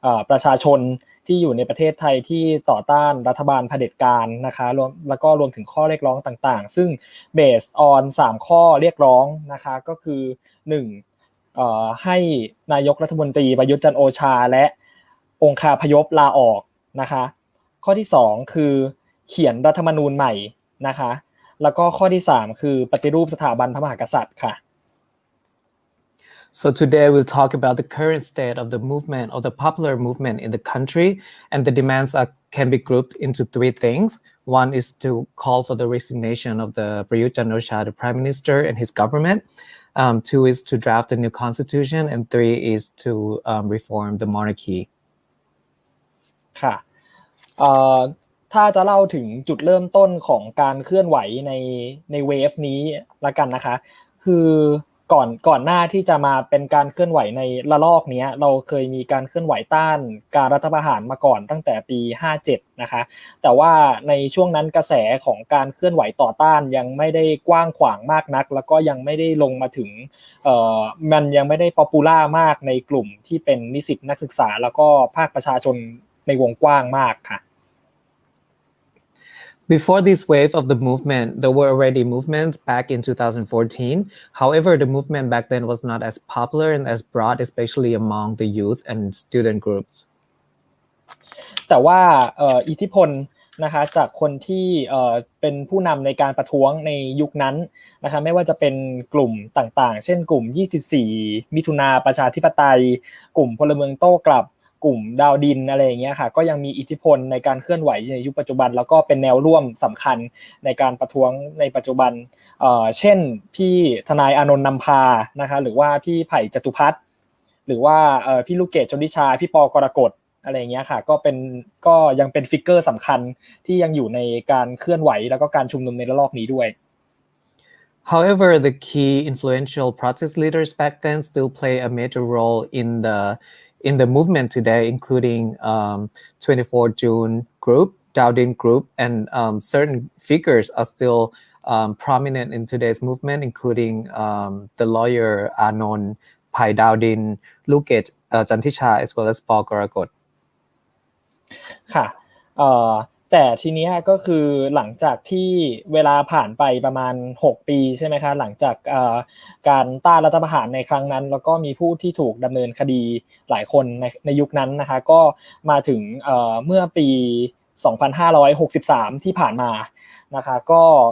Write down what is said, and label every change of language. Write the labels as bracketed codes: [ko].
[th] ประชาชนที่อยู่ในประเทศไทยที่ต่อต้านรัฐบาลเผด็จการนะคะแล้วก็รวมถึงข้อเรียกร้องต่างๆซึ่ง [en] based on [th] 3 ข้อเรียกร้องนะคะก็คือ1ให้นายกรัฐมนตรีประยุทธ์จันทร์โอชาและองคาพยพลาออกนะคะข้อที่2คือ เขียนรัฐธรรมนูญใหม่นะคะแล้วก็ข้อที่3คือปฏิรูปสถาบันพระมหากษัตริย์ค่ะ [en] So today we'll talk about the current state of the movement, of the popular movement in the country, and the demands can be grouped into 3 things. One is to call for the resignation of the Prayut Chan-o-cha, the Prime Minister, and his government. 2 is to draft a new constitution, and 3 is to reform the monarchy. [th] ค่ะถ้าจะเล่าถึงจุดเริ่มต้นของการเคลื่อนไหวในเวฟนี้ละกันนะคะคือก่อนหน้าที่จะมาเป็นการเคลื่อนไหวในระลอกนี้เราเคยมีการเคลื่อนไหวต้านการรัฐประหารมาก่อนตั้งแต่ปี 57นะคะแต่ว่าในช่วงนั้นกระแสของการเคลื่อนไหวต่อต้านยังไม่ได้กว้างขวางมากนักแล้วก็ยังไม่ได้ลงมาถึงมันยังไม่ได้ป๊อปปูล่ามากในกลุ่มที่เป็นนิสิตนักศึกษาแล้วก็ภาคประชาชนในวงกว้างมากค่ะ [en] Before this wave of the movement, there were already movements back in 2014. However, the movement back then was not as popular and as broad, especially among the youth and student groups. [th] แต่ว่าอิทธิพลนะคะจากคนที่เป็นผู้นำในการประท้วงในยุคนั้นนะคะไม่ว่าจะเป็นกลุ่มต่างๆเช่นกลุ่ม24มิถุนาประชาธิปไตยกลุ่มพลเมืองโต้กลับกลุ่มดาวดินอะไรอย่างเงี้ยค่ะก็ยังมีอิทธิพลในการเคลื่อนไหวในยุคปัจจุบันแล้วก็เป็นแนวร่วมสำคัญในการประท้วงในปัจจุบัน เช่นพี่ทนายอานนท์นำพานะคะหรือว่าพี่ไผ่จตุพัฒน์หรือว่าพี่ลูกเกดชลทิชาพี่ปกรกฎอะไรอย่างเงี้ยค่ะก็ยังเป็นฟิกเกอร์สำคัญที่ยังอยู่ในการเคลื่อนไหวแล้วก็การชุมนุมในระลอกนี้ด้วย [en] However, the key influential protest leaders back then still play a major role in the movement today, including 24 June group, Dowdin group, and certain figures are still prominent in today's movement, including the lawyer Anon, Pai Dowdin, Luket Jantisha, as well as Paul Gorakot. [th] ค่ะแต่ทีนี้ก็คือหลังจากที่เวลาผ่านไปประมาณ6ปีใช่ไหมคะหลังจากการต้านรัฐประหารในครั้งนั้นแล้วก็มีผู้ที่ถูกดำเนินคดีหลายคนในยุคนั้นนะคะก็มาถึงเมื่อปี2563ที่ผ่านมานะคะก็